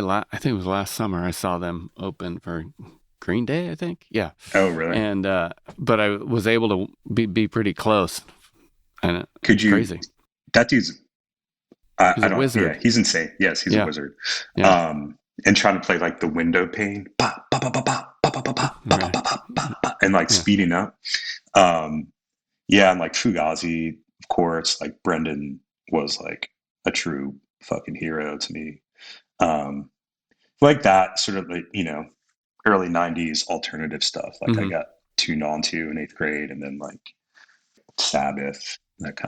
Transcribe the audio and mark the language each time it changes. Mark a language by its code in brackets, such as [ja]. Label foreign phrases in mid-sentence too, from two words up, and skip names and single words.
[en] I think it was last summer. I saw them open for Green Day. I think. Yeah. Oh, really? And but I was able to be pretty close, and Could it's you? crazy. That dude's. I, He's I a don't. Yeah, wizard. he's insane. Yes, he's a Yeah. wizard. Yeah. And trying to play like the window pane, ba, ba, ba, ba, ba, ba, ba, ba, ba, ba, Right. ba, ba, ba, ba, and like Yeah. speeding up. Um, yeah, and like Fugazi, of course. Like Brendan was like a true fucking hero to me. Um, like that sort of like, early 90s alternative stuff. Like I Hmm. got tuned on to in 8th grade, and then like Sabbath, that kind of